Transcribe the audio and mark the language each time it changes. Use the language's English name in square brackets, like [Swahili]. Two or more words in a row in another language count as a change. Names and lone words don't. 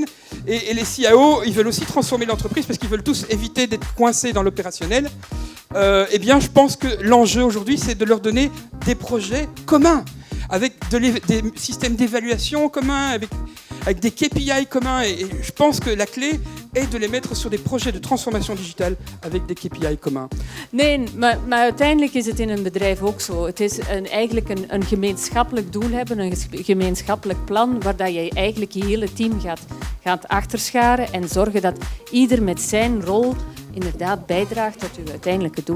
[French] Et les CIO, ils veulent aussi transformer l'entreprise parce qu'ils veulent tous éviter d'être coincés dans l'opérationnel. Eh bien, je pense que l'enjeu aujourd'hui, c'est de leur donner des projets communs, avec des systèmes d'évaluation communs, avec des KPI communs. Et je pense que la clé est de les mettre sur des projets de transformation digitale avec des KPI communs. [Dutch] Nee, maar uiteindelijk is het in een bedrijf ook zo. Het is eigenlijk een gemeenschappelijk doel hebben, een gemeenschappelijk plan, waar dat je eigenlijk je hele team gaat achterscharen en zorgen dat ieder met zijn rol inderdaad bijdraagt tot je uiteindelijke doel.